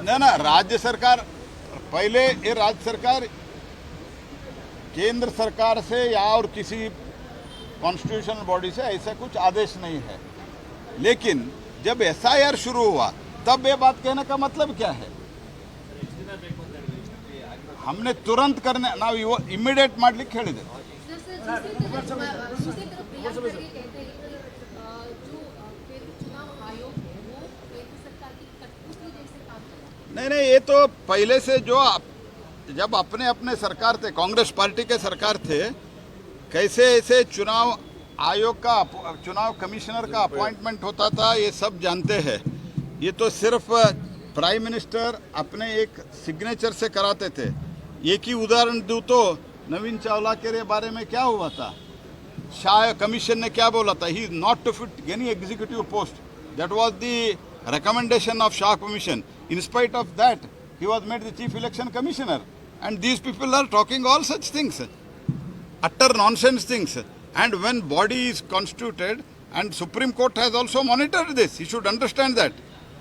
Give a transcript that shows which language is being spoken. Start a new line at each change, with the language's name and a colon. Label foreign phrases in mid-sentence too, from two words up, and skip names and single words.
Hindi: ना राज्य सरकार पहले ये राज्य सरकार केंद्र सरकार से या और किसी
English: constitutional body
Hindi: से ऐसा कुछ आदेश नहीं है, लेकिन जब एसआईआर शुरू हुआ तब ये बात कहने का मतलब क्या है? हमने तुरंत करने
Kannada: ನಾವು ಇಮಿಡಿಯೇಟ್ ಮಾಡ್ಲಿಕ್ಕೆ ಹೇಳಿದೆ।
Hindi: नहीं ये तो पहले से जो जब अपने अपने सरकार थे, कांग्रेस पार्टी के सरकार थे, कैसे ऐसे चुनाव आयोग का चुनाव कमिश्नर का अपॉइंटमेंट होता था ये सब जानते हैं। ये तो सिर्फ
English: Prime Minister
Hindi: अपने एक सिग्नेचर से कराते थे। एक ही उदाहरण दूँ तो नवीन चावला के बारे में क्या हुआ था, शाह कमीशन ने क्या बोला था,
English: he is not to fit any executive post, that was the recommendation of Shah Commission. In spite of that, he was made the Chief Election Commissioner. And these people are talking all such things, utter nonsense things. And when body is constituted, and Supreme Court has also monitored this, you should understand that.